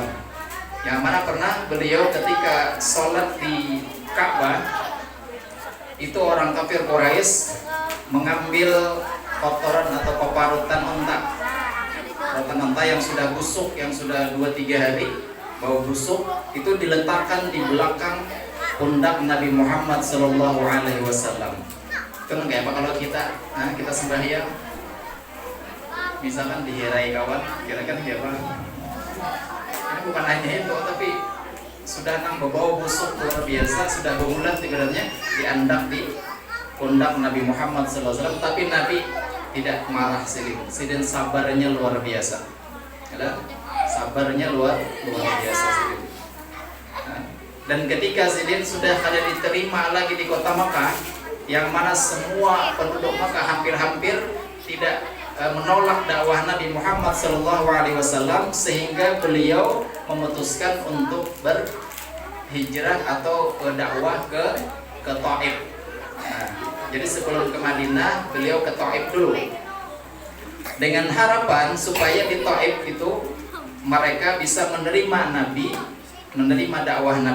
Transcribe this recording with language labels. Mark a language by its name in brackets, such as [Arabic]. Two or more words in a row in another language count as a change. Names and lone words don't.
[Indonesian] Yang mana pernah beliau ketika sholat di Ka'bah, itu orang kafir Quraisy mengambil kotoran atau paparutan unta, kotoran unta yang sudah busuk, yang sudah 2-3 hari bau busuk, itu diletakkan di belakang pundak Nabi Muhammad [Arabic] صلى الله عليه وسلم. [Indonesian] Itu kayak apa kalau kita sembahyang, misalkan dihirai kawan, kira-kira kayak apa? Ini bukan hanya itu, tapi sudah bau busuk luar biasa, sudah berbulan ibaratnya diandak di pundak Nabi Muhammad SAW, tapi Nabi tidak marah sidin sabarnya luar biasa. Ada sabarnya luar biasa sidin. Nah, dan ketika sidin sudah ada diterima lagi di kota Makkah, yang mana semua penduduk Makkah hampir-hampir tidak menolak dakwah Nabi Muhammad SAW, sehingga beliau memutuskan untuk berhijrah atau berdakwah ke Taif. Nah, jadi sebelum ke Madinah beliau ke Taif dulu dengan harapan supaya di Taif itu mereka bisa menerima Nabi, menerima dakwah Nabi.